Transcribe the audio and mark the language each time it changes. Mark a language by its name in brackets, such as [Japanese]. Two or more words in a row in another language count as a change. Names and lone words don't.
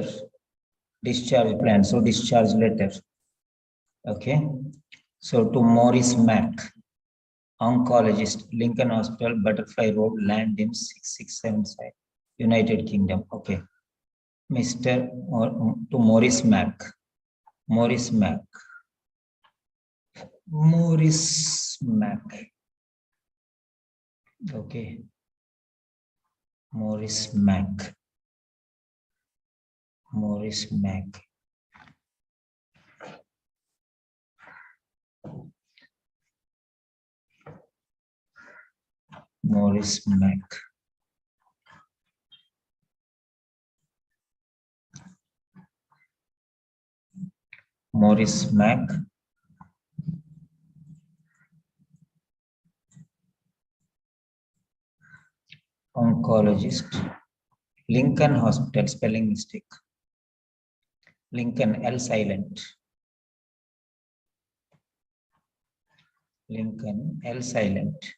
[English] Discharge plan. So, discharge letter. Okay. So, to Boris Mac, oncologist, Lincoln Hospital, Butterfly Road, land in 6675, United Kingdom. Okay. Mr. To Boris Mac. Boris Mac. Boris Mac. Okay. Boris Mac. Boris Mac. Boris Mac. Boris Mac. Oncologist. Lincoln Hospital, spelling mistake. Lincoln, L silent. Lincoln, L silent.